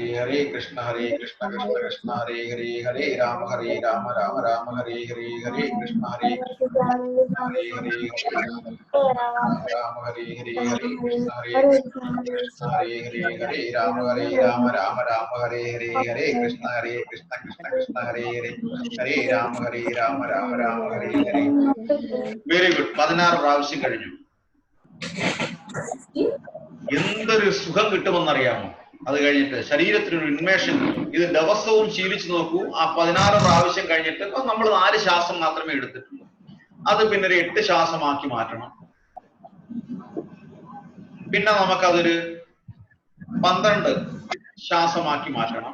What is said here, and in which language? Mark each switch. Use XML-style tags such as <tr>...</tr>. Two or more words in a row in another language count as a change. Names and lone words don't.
<sa>ഹരേ കൃഷ്ണ കൃഷ്ണ കൃഷ്ണ ഹരേ ഹരേ ഹരേ രാമ രാമ ഹരേ ഹരേ ഹരേ കൃഷ്ണ ഹരേ ഹരേ രാമ ഹരേ ഹരേ ഹരേ കൃഷ്ണ ഹരേ ഹരേ ഹരേ രാമ രാമ ഹരേ ഹരേ ഹരേ കൃഷ്ണ കൃഷ്ണ ഹരേ ഹരേ ഹരേ രാമ രാമ ഹരേ ഹരേ.</sa> <en>very good.</en> <ml>16 പ്രാവശ്യം കഴിഞ്ഞു. എന്തൊരു സുഖം കിട്ടുമെന്നറിയാമോ? അത് കഴിഞ്ഞിട്ട് ശരീരത്തിനൊരു ഉന്മേഷം കിട്ടും. ഇത് ദിവസവും ശീലിച്ചു നോക്കൂ. ആ 16 പ്രാവശ്യം കഴിഞ്ഞിട്ട് ഇപ്പൊ നമ്മൾ 4 ശ്വാസം മാത്രമേ എടുത്തിട്ടുള്ളൂ. അത് പിന്നെ ഒരു 8 ശ്വാസമാക്കി മാറ്റണം. പിന്നെ നമുക്കതൊരു 12 ശ്വാസമാക്കി മാറ്റണം.</ml>